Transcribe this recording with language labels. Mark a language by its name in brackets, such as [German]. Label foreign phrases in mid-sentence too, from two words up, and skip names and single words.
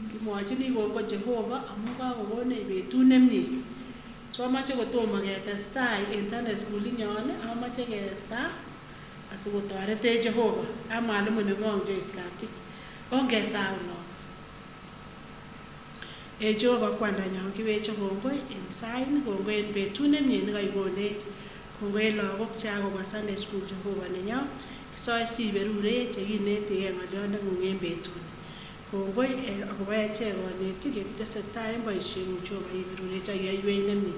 [Kalenjin] amwachini kongoi Jehova amu kakokonech betut nemie. So amache kotomo ketestai en [English] Sunday school [Kalenjin] inyon amache kesa asikotoretech Jehova. A mwalimu neng'ong Joyce Kaptich. Ongesa uno. Jehova kwandanyon kiweche kongoi en saini, kongoi en betut nemie nekaikonech. Kongoi en lagok chekakobwa [English] Sunday school [Kalenjin] Jehova nenyon. Kisoe siberurech chekinetigei ng'olyondeng'ung en betuni. Kongoi akobo echek konetik yekitesetai en boisieng'ung Jehova iberurech ak iyoiwech nemie.